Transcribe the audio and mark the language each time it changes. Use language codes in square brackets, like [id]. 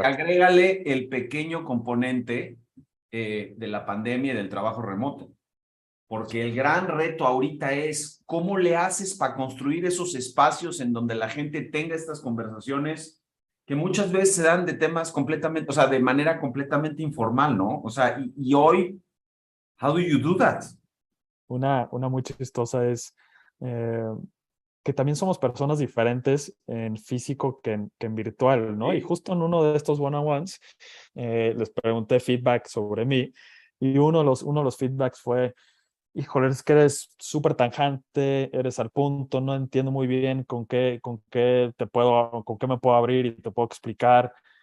[es] agrégale el pequeño componente de la pandemia y del trabajo remoto. Porque el gran reto ahorita es cómo le haces para construir esos espacios en donde la gente tenga estas conversaciones que muchas veces se dan de temas completamente, o sea, de manera completamente informal, ¿no? O sea, y hoy, [en] how do you do that? [es] Una muy chistosa es eh, que también somos personas diferentes en físico que en virtual, ¿no? Y Sí, justo en uno de estos one-on-ones les pregunté feedback sobre mí y uno de los feedbacks fue, híjole, es que eres súper tanjante, eres al punto, no entiendo muy bien con qué me puedo abrir y te puedo explicar.